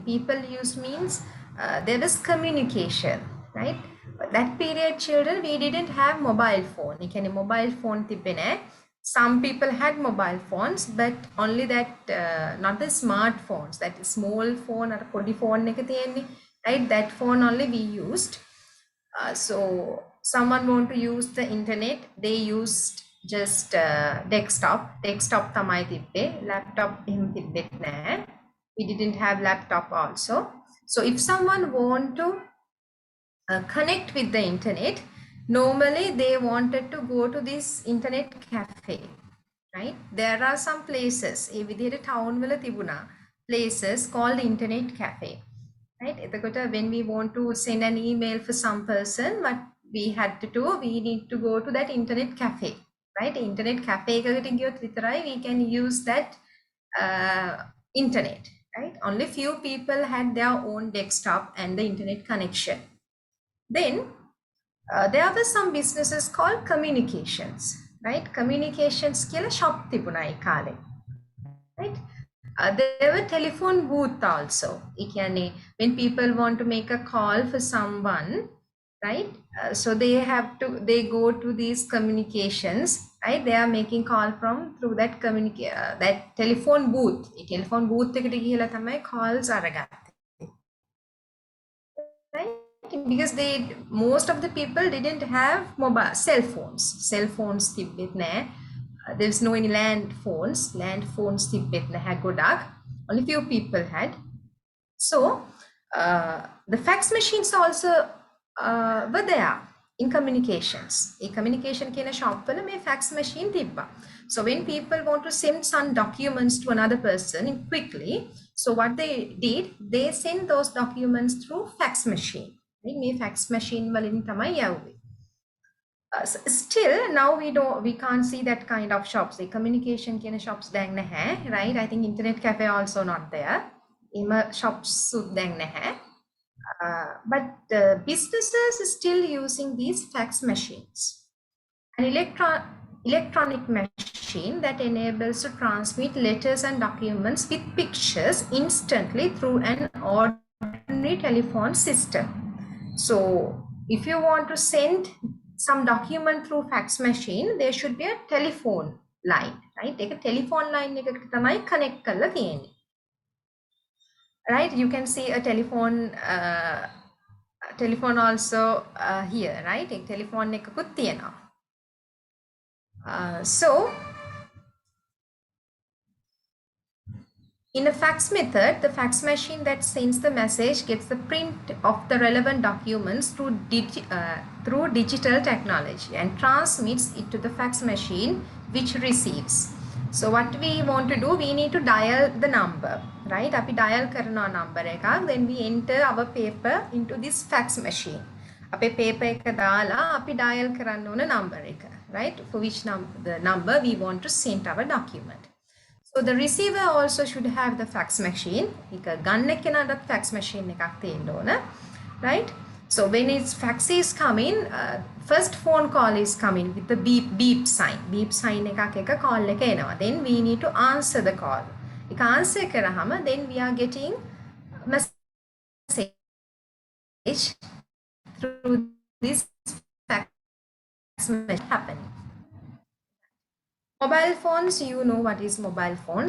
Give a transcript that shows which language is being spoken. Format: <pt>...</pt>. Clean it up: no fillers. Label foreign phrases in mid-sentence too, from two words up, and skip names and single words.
<en>People use means there was communication, right? But that period, children, we didn't have mobile phone. You can mobile phone තිබෙන්නේ. Some people had mobile phones, but only that, not the smartphones, that small phone or podi phone</en> <si>එක තියෙන්නේ,</si> <en>right? That phone only we used. So someone want to use the internet, they used just desktop</en> <si>තමයි තිබ්බේ. Laptop එහෙම තිබෙත් නැහැ.</si> <en>We didn't have laptop also. So if someone want to connect with the internet, normally they wanted to go to this internet cafe, right? There are some places,</en> <si>ඒ විදිහට town වල තිබුණා</si> <en>places called internet cafe, right? එතකොට when we want to send an email for some person, what we had to do, we need to go to that internet cafe, right? Internet cafe</en> <si>එකකට ගියොත් විතරයි</si> <en>we can use that internet, right? Only few people had their own desktop and the internet connection. Then there were some businesses called communications, right?</en> <si>Communications කියලා shop තිබුණා ඒ කාලේ,</si> <en>right? There were telephone booth also.</en> <si>ඒ කියන්නේ</si> <en>when people want to make a call for someone, right? So they go to these communications, right? They are making call through that that telephone booth.</en> <si>ඒ telephone booth එකට ගිහලා තමයි calls අරගත්තේ,</si> <en>right? Because most of the people didn't have mobile cell phones</en> <si>තිබෙත් නැහැ.</si> <en>There's no any land phones</en> <si>තිබෙත් නැහැ ගොඩක්.</si> <en>Only few people had. So the fax machines also were there in communications. A communication</en> <si>කියන shop වල මේ fax machine තිබ්බා.</si> <en>So when people want to send some documents to another person quickly, so what they did, they send those documents through fax machine.</en> <si>මේ fax machine වලින් තමයි යවුවේ.</si> <en>Still now we can't see that kind of shops. The communication</en> <si>කියන shops දැන් නැහැ,</si> <en>right? I think internet cafe also not there.</en> <si>එහෙම shops දැන් නැහැ.</si> <en>But businesses are still using these fax machines. An electronic machine that enables to transmit letters and documents with pictures instantly through an ordinary telephone system. So if you want to send some document through fax machine, there should be a telephone line, right? Take a telephone line</en> <si>එකකට තමයි connect කරලා තියෙන්නේ.</si> <en>Right? You can see a telephone also here, right? A telephone</en> <si>එකකුත් තියෙනවා.</si> <en>So in a fax method, the fax machine that sends the message gets the print of the relevant documents through digital technology and transmits it to the fax machine which receives. So what we want to do, we need to dial the number, right?</en> <si>Api dial karana number එකක්,</si> <en>then we enter our paper into this fax machine.</en> <si>අපේ paper එක දාලා අපි dial කරන්න ඕන number එක,</si> <en>right? For which the number we want to send our document. So the receiver also should have the fax machine.</en> <si>එක ගන්න කෙනාටත් fax machine එකක් තියෙන්න ඕන,</si> <en>right? So when its fax is coming, first phone call is coming with the beep sign. Beep sign</en> <si>එකක් එක call එක එනවා.</si> <en>Then we need to answer the call.</en> <si>එක answer කරාම</si> <en>then we are getting message through this fax machine happening. Mobile phones, you know what is mobile phones.</en>